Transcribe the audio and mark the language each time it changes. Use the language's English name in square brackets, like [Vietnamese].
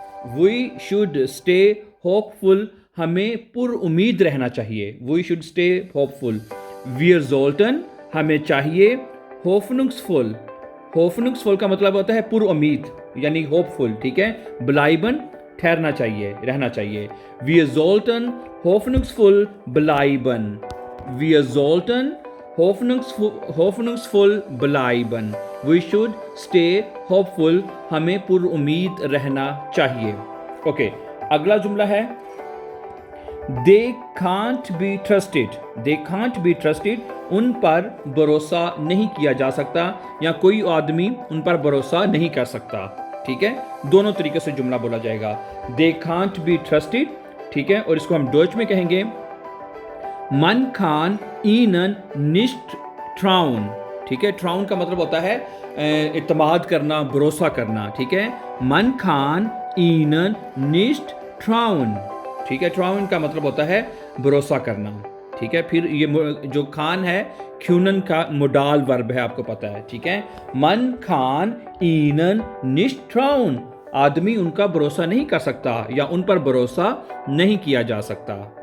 [English] we should stay hopeful, [Hindi] हमें पुरुमीद रहना चाहिए। [English] We should stay hopeful. [German] wir sollten, [Hindi] हमें चाहिए [English] होफनुक्सफुल। [Hindi] होफनुक्सफुल का मतलब होता है पुरुमीद यानी होपफुल। ठीक है, ब्लाइबन ठहरना चाहिए, रहना चाहिए। [German] wir sollten hoffnungsvoll bleiben। wir sollten hoffnungsvoll bleiben। [English] we should stay hopeful, [Hindi] हमें पुरुमीद रहना चाहिए। ओके, अगला जुमला है [English] they can't be trusted। they can't be trusted, [Hindi] उन पर भरोसा नहीं किया जा सकता या कोई आदमी उन पर भरोसा नहीं कर सकता। ठीक है, दोनों तरीके से जुमला बोला जाएगा। [English] they can't be trusted। [Hindi] ठीक है, और इसको हम डॉइच में कहेंगे [German] man kann ihnen nicht trauen। [Hindi] ठीक है, ट्राउन का मतलब होता है इत्मीनान करना, भरोसा करना। ठीक है, [German] man kann ihnen nicht trauen। [Hindi] ठीक है, ट्राउन का मतलब होता है भरोसा करना। ठीक है, फिर ये जो खान है ख्यूनन का मोडाल वर्ब है, आपको पता है। ठीक है, [German] मन खान ईनन निष्ट ट्राउन, [Hindi] आदमी उनका भरोसा नहीं कर सकता या उन पर भरोसा नहीं किया जा सकता।